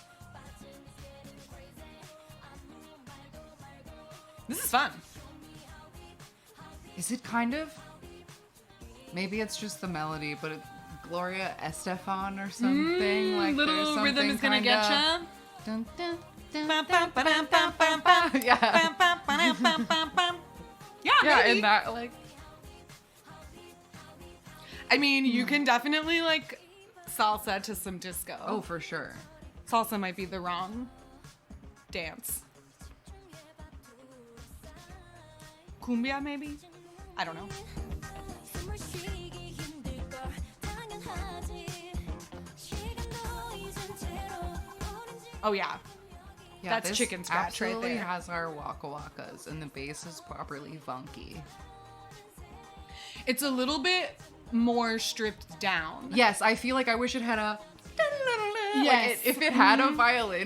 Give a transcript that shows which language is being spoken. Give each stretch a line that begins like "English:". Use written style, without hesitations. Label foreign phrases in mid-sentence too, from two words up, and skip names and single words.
English: This is fun. Is it kind of? Maybe it's just the melody, but Gloria Estefan or something. Like there's Little something rhythm is gonna kinda, get ya. Dun, dun, dun, Bam, dun, bam, bam, bam, bam, bam. Yeah. Bam, bam, bam, bam, bam, bam. Yeah, Yeah, maybe. and that like I mean, you can definitely like salsa to some disco. oh for sure. Salsa might be the wrong dance. Cumbia, maybe? I don't know.
Korean: 숨을 쉬기 힘들 걸 당연하지 시간도 잊은 채로 오렌지
English: Oh, yeah. Yeah, That's this chicken scratch right absolutely there. has our waka wakas, and the bass is properly funky. It's a little bit more stripped down. Yes, I feel like I wish it had a. Yes. Like if it had a violin